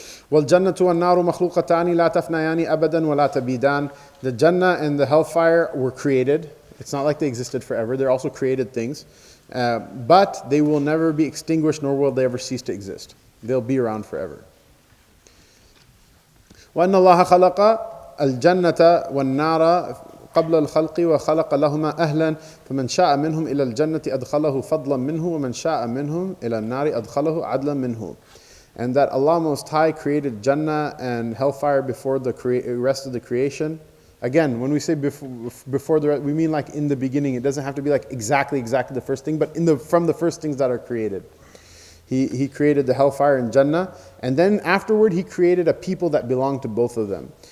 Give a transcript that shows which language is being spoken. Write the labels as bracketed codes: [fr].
[ar] وَالْجَنَّةُ وَالنَّارُ مَخْلُوقَتَانِ لَا تَفْنَيَانِ أَبَدًا وَلَا تَبِيدَانِ. [en] The Jannah and the hellfire were created. It's not like they existed forever. They're also created things. But they will never be extinguished, nor will they ever cease to exist. They'll be around forever. [ar] وَأَنَّ اللَّهَ خَلَقَ الْجَنَّةَ وَالنَّارَ قبل الخلق وخلق لهما أهلا فمن شاء منهم إلى الجنة أدخله فضلا منه ومن شاء منهم إلى النار أدخله عدلا منه. [en] And that Allah Most High created Jannah and hellfire before the rest of the creation. Again, when we say before the rest, we mean like in the beginning. It doesn't have to be like exactly the first thing, but from the first things that are created. He created the hellfire and Jannah, and then afterward He created a people that belong to both of them.